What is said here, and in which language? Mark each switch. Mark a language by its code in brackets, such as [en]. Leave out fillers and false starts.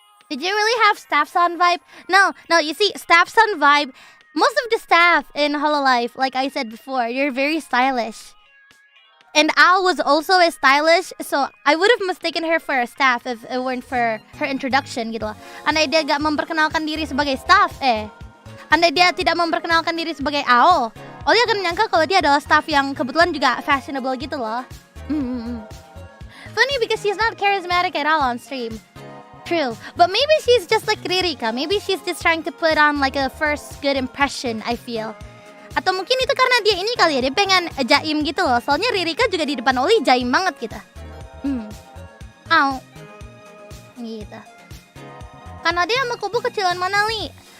[en] Did you really have staff son vibe? No, you see, staff son vibe, most of the staff in Hololive, like I said before, you're very stylish. And Ao was also as stylish, so I would have mistaken her for a staff if it weren't for her introduction [id] gitu loh. Andai dia gak memperkenalkan diri sebagai staff, andai dia tidak memperkenalkan diri sebagai Ao, Ollie akan menyangka kalau dia adalah staff yang kebetulan juga fashionable gitu loh. [en] Funny because she's not charismatic at all on stream. True, but maybe she's just like Ririka. Maybe she's just trying to put on like a first good impression, I feel. [id] Atau mungkin itu karena dia ini kali ya, dia pengen jaim gitu loh. Soalnya Ririka juga di depan Ollie jaim banget gitu. Gitu. Karena dia sama Kobo kecilan mana, Li?